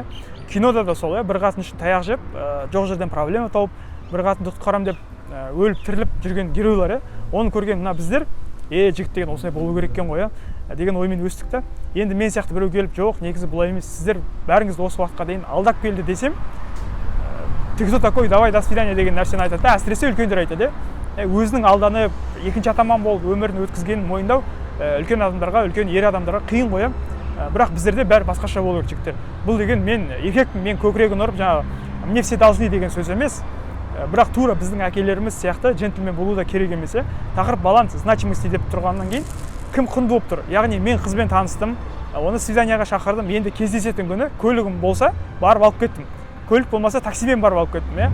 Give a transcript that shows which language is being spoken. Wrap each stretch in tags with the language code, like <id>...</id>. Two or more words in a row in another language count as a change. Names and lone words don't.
<kk>Кинода да сол, бір қатын үшін таяқ жеп, жоқ жерден проблема тауып, бір қатынды құтқарам деп өліп тіріліп жүрген геройлар. Оны көрген мына біздер, жігіт деген осындай болу керек екен ғой деген оймен өстік та. Енді мен сияқты біреу келіп, жоқ, негізі бұлай емес, сіздер бәріңізді осы уақытқа дейін алдап келді десем,</kk> <ru>ты кто такой, давай до свидания</ru> <kk>деген нәрсені айтады. Әсіресе үлкендер айтады. Өзінің алданып, екінші атаман болып өмірін өткізгенін мойындау үлкен адамдарға, үлкен ер адамдарға қиын ғой. Бірақ біздерде бәрі басқаша болу керек жігіттер. Бұл деген мен еркекпін, мен көкірегін ұрып,</kk> <ru>мне все должны</ru> <kk>деген сөз емес. Бірақ тура біздің әкелеріміз сияқты джентльмен болу да керек емес. Тақырып баланс, значимости деп тұрғаннан кейін кім құнды болып тұр? Яғни мен қызбен таныстым, оны свиданияға шақырдым, енді кездесетін күні көлігім болса, барып алып кеттім. Көлік болмаса таксимен барып алып кеттім.</kk>